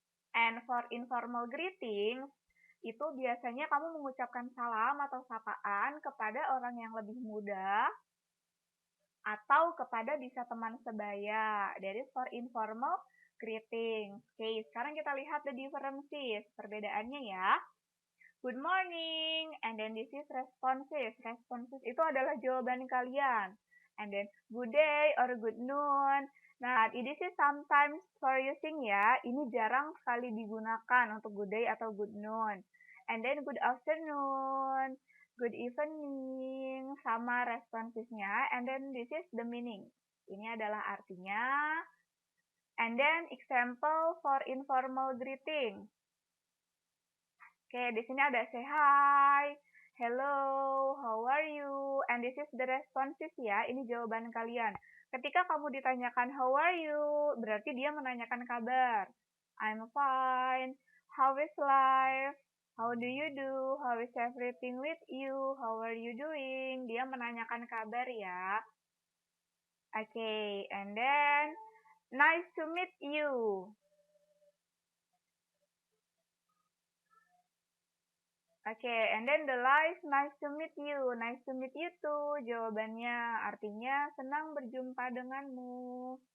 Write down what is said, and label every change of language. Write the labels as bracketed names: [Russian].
[English] And for informal greeting, [Indonesian] itu biasanya kamu mengucapkan salam atau sapaan kepada orang yang lebih muda atau kepada bisa teman sebaya. [English] That is for informal greeting. [Indonesian] Oke, sekarang kita lihat [English] the differences, [Indonesian] perbedaannya ya. [English] Good morning, and then this is responses. [Indonesian] Responses itu adalah jawaban kalian. [English] And then good day or good noon. Nah, this is sometimes for using ya. [Indonesian] Ini jarang sekali digunakan untuk good day atau good noon. [English] And then good afternoon, good evening, [Indonesian] sama responsesnya. [English] And then this is the meaning. [Indonesian] Ini adalah artinya. [English] And then example for informal greeting. [Indonesian] Oke, di sini ada [English] say hi, hello, how are you, and this is the responses [Indonesian] ya, ini jawaban kalian. Ketika kamu ditanyakan [English] how are you, [Indonesian] berarti dia menanyakan kabar. [English] I'm fine, how is life, how do you do, how is everything with you, how are you doing, [Indonesian] dia menanyakan kabar ya. [English] Oke, and then, nice to meet you. Oke, and then the lies, nice to meet you. Nice to meet you too. [Indonesian] Jawabannya artinya senang berjumpa denganmu.